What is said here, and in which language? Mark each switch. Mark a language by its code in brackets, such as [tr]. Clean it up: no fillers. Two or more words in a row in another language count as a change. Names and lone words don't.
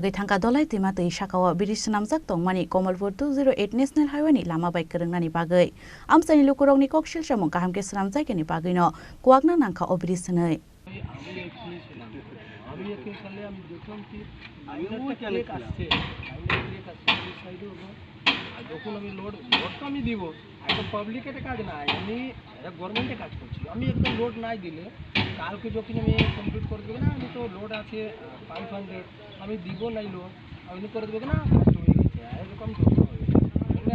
[trp] agai thangka dolai tima tei shakawa birish namjak tongmani Komalpur 208 National Highway ni lama bai krengnani bagai amsani lukurong ni kokshil samong kahamke sramjai keni bagai no kuagna nangkha obirish nei [bn] যখন আমি লোডটা আমি দিব একদম পাবলিকের কাজ না আমি গভর্নমেন্টে কাজ করছি আমি একদম লোড নাই দিলে কালকে যখন আমি কমপ্লিট করে দেবো না, আমি তো লোড আছে 500, আমি দিব নাই লোড, আমি করে দেবো না, কাজ হয়ে গেছে এরকম তো হবে।